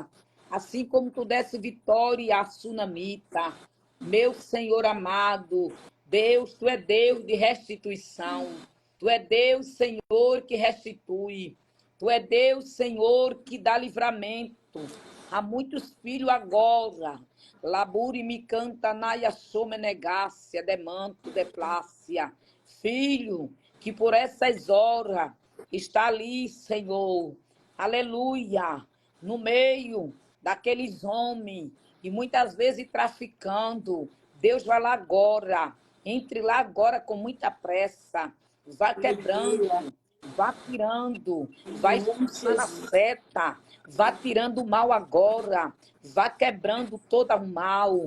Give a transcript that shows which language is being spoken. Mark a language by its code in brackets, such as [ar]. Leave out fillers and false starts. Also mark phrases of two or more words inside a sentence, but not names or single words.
[pt] Assim como tu desse vitória à Sunamita. Meu Senhor amado, Deus, tu é Deus de restituição. Tu é Deus, Senhor, que restitui. Tu é Deus, Senhor, que dá livramento. Há muitos filhos agora. Labure me canta naia somenegácia, demanto, deplácia. Filho, que por essas horas está ali, Senhor. Aleluia. No meio daqueles homens e muitas vezes traficando. Deus vai lá agora. Entre lá agora com muita pressa. Vá quebrando, vá tirando, vai expulsando a seta, vá tirando o mal agora, vá quebrando todo o mal.